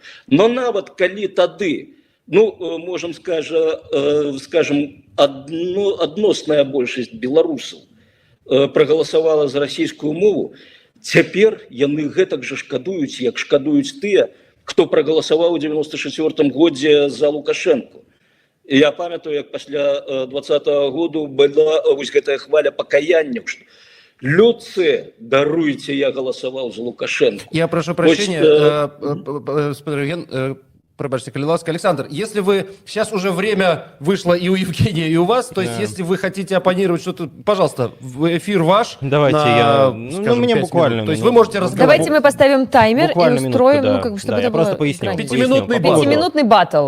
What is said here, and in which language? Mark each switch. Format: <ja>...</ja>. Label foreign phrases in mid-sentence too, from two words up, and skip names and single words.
<be>Но нават калі тады, ну, можам скажем, адносная большасць беларусаў прагаласавала за расійскую мову, Цяпер яны гэтак жа шкадуюць, як шкадуюць тыя, хто прагаласаваў у 94 годзе за Лукашенко. І я памятаю, як пасля 20-го году была вось гэтая хваля пакаянняў, што людцы, даруйте,</be> <ru>я голосовал за Лукашенко. Я прошу прощения, господин Евген, пробачьте,</ru> <be>коли ласка.</be> <ru>Александр, если вы, сейчас уже время вышло и у Евгения, и у вас, то есть если вы хотите оппонировать что-то, пожалуйста, эфир ваш. Давайте я, мне буквально. То есть вы можете разговаривать. Давайте мы поставим таймер и устроим, да. ну, как бы, чтобы да, это я было... просто поясню. Пятиминутный баттл.</ru>